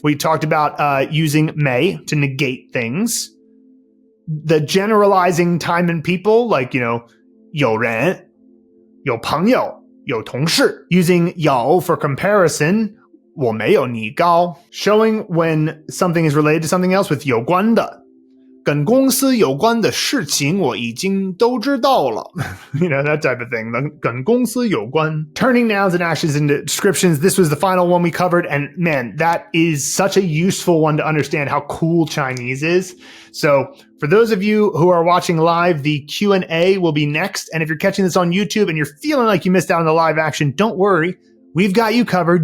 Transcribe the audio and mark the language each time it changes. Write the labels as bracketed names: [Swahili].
[English] We talked about using may to negate things. The generalizing time and people, like, 有人, 有朋友, 有同事. Using 有 for comparison, [Chinese] 我没有你高. [English] Showing when something is related to something else with 有关的. [Chinese] 跟公司有关的事情我已经都知道了. [English] That type of thing. [Chinese] 跟公司有关. [English] Turning nouns and actions into descriptions. This was the final one we covered. And man, that is such a useful one to understand how cool Chinese is. So for those of you who are watching live, the Q&A will be next. And if you're catching this on YouTube and you're feeling like you missed out on the live action, don't worry. We've got you covered.